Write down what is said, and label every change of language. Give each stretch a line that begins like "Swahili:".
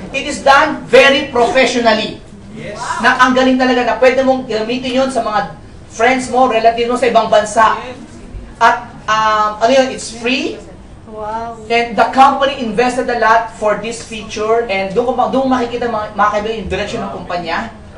English: It is done very professionally.
Filipino: Na ang galing talaga na pwede mong gamitin yun sa mga friends mo, relatives mo sa ibang bansa. At ano yun,
English: it's free. Wow. And the company invested a lot for this feature.
Filipino: And doon makikita mga kaibigan yung direction ng kumpanya.